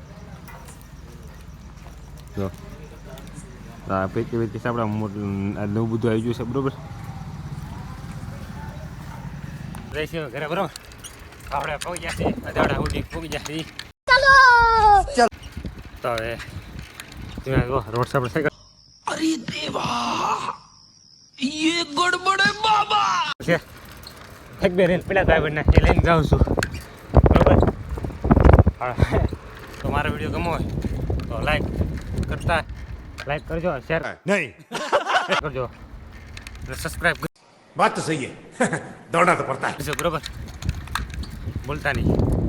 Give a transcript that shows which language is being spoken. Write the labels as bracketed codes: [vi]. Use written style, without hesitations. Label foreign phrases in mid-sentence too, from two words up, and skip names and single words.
[gu] જો હા પૈકી પૈકી આપણે નવું બધું આવી ગયું છે બરોબર. રહીશું ઘરે બરોબર. આપણે પહોંચી ગયા છીએ અધાડા સુધી પહોંચી ગયા છીએ. તો હવે રોડ સાઈડ સાયકલ. [hi] अरे देवा, ये गड़बड़ है बाबा. [gu] છે એક બે રેલ પેલા ભાઈ બંને એ લઈને જાઉં છું બરોબર. તો મારો વિડીયો ગમો હોય તો લાઈક કરજો, શેર नहीं કરજો, સબસ્ક્રાઈબ [hi] बात तो सही है. दौड़ना तो पड़ता है. [gu] કરજો બરોબર. ભૂલતા નહીં.